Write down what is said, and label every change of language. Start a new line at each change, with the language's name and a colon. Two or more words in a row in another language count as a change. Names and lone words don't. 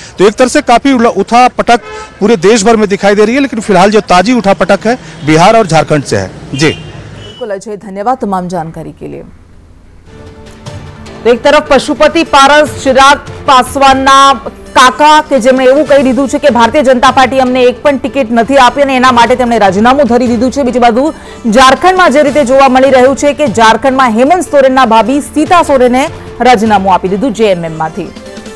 Hindi: तो एक तरह से काफी उठापटक पूरे देश भर में दिखाई दे रही है, लेकिन फिलहाल जो ताजी उठापटक है बिहार और झारखंड से है। जी बिल्कुल अजय, धन्यवाद तमाम जानकारी के लिए।
Gujarati: તો એક તરફ પશુપતિ પારસ ચિરાગ પાસવાનના કાકા કે જેમણે એવું કહી દીધું છે કે ભારતીય જનતા પાર્ટી અમને એક પણ ટિકિટ નથી આપી અને એના માટે તેમણે રાજીનામું ધરી દીધું છે। બીજી બાજુ ઝારખંડમાં જે રીતે જોવા મળી રહ્યું છે કે ઝારખંડમાં હેમંત સોરેનના ભાભી સીતા સોરેને રાજીનામું આપી દીધું જેએમએમ માંથી।